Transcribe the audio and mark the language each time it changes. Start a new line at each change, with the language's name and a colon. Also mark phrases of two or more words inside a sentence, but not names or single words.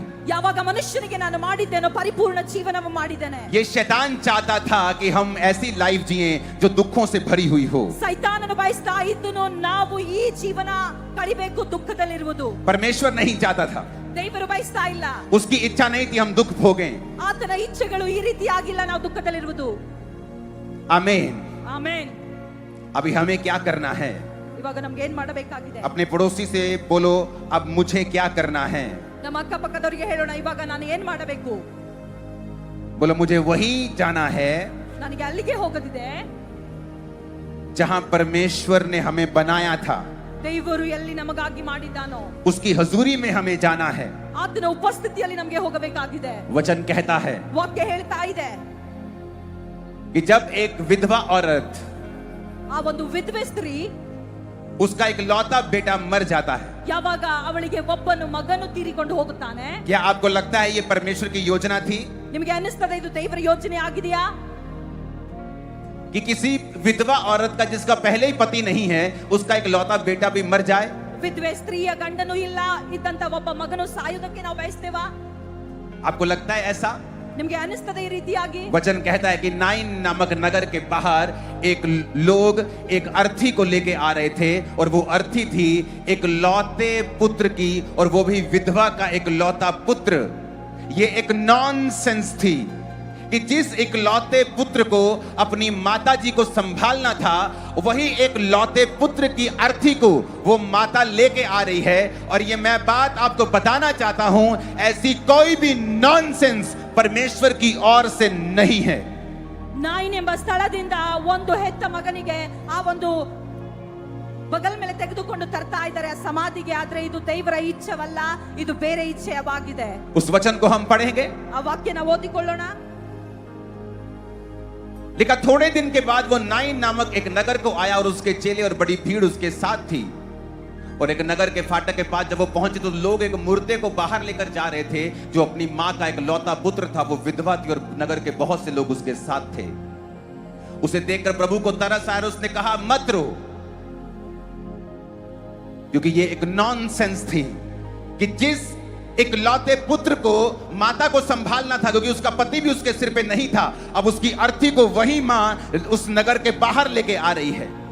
Kannada: ಯಾವಾಗ ಮನುಷ್ಯನಿಗೆ ನಾನು ಮಾಡಿದ್ದೇನೋ ಪರಿಪೂರ್ಣ ಜೀವನವನ್ನು ಮಾಡಿದ್ದೇನೆ.
Hindi: ये शैतान चाहता था कि हम ऐसी लाइफ जिएं जो दुखों से भरी हुई हो।
Kannada: ಸೈತಾನನು ಬಯಸ್ತಾ ಇದ್ದನು ನಾವು ಈ ಜೀವನ ಕಳಿಬೇಕು ದುಃಖದಲ್ಲಿರುವುದು.
Hindi: परमेश्वर नहीं चाहता था,
Kannada: ದೇವರು ಬಯಸ್ತಾ ಇಲ್ಲ.
Hindi: उसकी इच्छा नहीं थी हम दुख भोगें।
Kannada: ಆತನ ಇಚ್ಛೆಗಳು ಈ ರೀತಿ ಆಗಿಲ್ಲ ನಾವು ದುಃಖದಲ್ಲಿರುವುದು.
Hindi: आमीन।
Kannada: ಆಮೆನ್.
Hindi: अभी हमें क्या करना है?
Kannada: ಇವಾಗ ನಮಗೆ ಏನು ಮಾಡಬೇಕಾಗಿದೆ?
Hindi: अपने पड़ोसी से बोलो, अब मुझे क्या करना है?
Kannada: ನಮ್ಮ ಅಕ್ಕಪಕ್ಕದವರಿಗೆ ಹೇಳೋಣ, ಇವಾಗ ನಾನು ಏನು ಮಾಡಬೇಕು?
Hindi: बोलो, मुझे वही जाना है
Kannada: ನನಗೆ ಅಲ್ಲಿಗೆ ಹೋಗೋದಿದೆ
Hindi: जहां परमेश्वर ने हमें बनाया था।
Kannada: ದೇವರು ಎಲ್ಲಿ ನಮಗಾಗಿ ಮಾಡಿದ್ದಾನೋ
Hindi: उसकी हजूरी में हमें जाना है।
Kannada: ಆತನ ಉಪಸ್ಥಿತಿಯಲ್ಲಿ ನಮಗೆ ಹೋಗಬೇಕಾಗಿದೆ.
Hindi: वचन कहता है
Kannada: ವಾಕ್ಯ ಹೇಳ್ತಾ ಇದೆ,
Hindi: कि जब एक विधवा औरत,
Kannada: ಆ ಒಂದು ವಿಧವೆ ಸ್ತ್ರೀ,
Hindi: उसका एक लौता बेटा मर जाता है,
Kannada: ಯಾವಾಗ ಅವಳಿಗೆ ಒಬ್ಬನು ಮಗನು ತೀರಿಕೊಂಡು ಹೋಗುತ್ತಾನೆ,
Hindi: क्या आपको लगता है ये परमेश्वर की योजना थी
Kannada: ನಿಮಗೆ ಅನಿಸ್ತದೆ ಇದು ದೇವರ ಯೋಜನೆ ಆಗಿದೆಯಾ?
Hindi: कि किसी विधवा औरत का जिसका पहले ही पति नहीं है, उसका एक लौता बेटा भी मर जाए?
Kannada: ವಿಧವೆ ಸ್ತ್ರೀಯ ಗಂಡನು ಇಲ್ಲ ಇದ್ದಂತ ಒಬ್ಬ ಮಗನು ಸಾಯುವುದಕ್ಕೆ ನಾವು ಬಯಸ್ತೇವಾ?
Hindi: आपको लगता है ऐसा?
Kannada: ನಿಮಗೆ ಅನಿಸ್ತದೆ ಈ ರೀತಿಯಾಗಿ?
Hindi: वचन कहता है कि नाइन नामक नगर के बाहर एक लोग एक अर्थी को लेके आ रहे थे, और वो अर्थी थी एक लौते पुत्र की, और वो भी विधवा का एक लौता पुत्र। ये एक नॉनसेंस थी कि जिस इकलौते पुत्र को अपनी माताजी को संभालना था, वही एक लौते पुत्र की अर्थी को वो माता लेके आ रही है। और ये मैं बात आपको बताना चाहता हूं, ऐसी कोई भी नॉनसेंस परमेश्वर की ओर से नहीं है।
Kannada: ನಾಯಿನ್ ಎಂಬ ಸ್ಥಳದಿಂದ ಒಂದು ಹೆತ್ತ ಮಗನಿಗೆ ಆ ಒಂದು ಬಗಲ್ ಮೇಲೆ ತೆಗೆದುಕೊಂಡು ತರ್ತಾ ಇದ್ದಾರೆ ಆ ಸಮಾಧಿಗೆ, ಆದ್ರೆ ಇದು ದೇವರ ಇಚ್ಛೆವಲ್ಲ, ಇದು ಬೇರೆ ಇಚ್ಛೆಯಾಗಿದೆ.
Hindi: उस वचन को हम पढ़ेंगे।
Kannada: ಆ ವಾಕ್ಯನ ಓದಿಕೊಳ್ಳೋಣ.
Hindi: लिखा, थोड़े दिन के बाद वो नाइन नामक एक नगर को आया, और उसके चेले और बड़ी भीड़ उसके साथ थी। और एक नगर के फाटक के पास जब वो पहुंचे तो लोग एक मुर्दे को बाहर लेकर जा रहे थे, जो अपनी मां का एक लौता पुत्र था। वो विधवा थी और नगर के बहुत से लोग उसके साथ थे। उसे देखकर प्रभु को तरस आया, उसने कहा, मत रो, क्योंकि ये एक नॉनसेंस थी कि जिस एक लौते पुत्र को माता को संभालना था, क्योंकि उसका पति भी उसके सिर पे नहीं था, अब उसकी अर्थी को वही मां उस नगर के बाहर लेके आ रही है।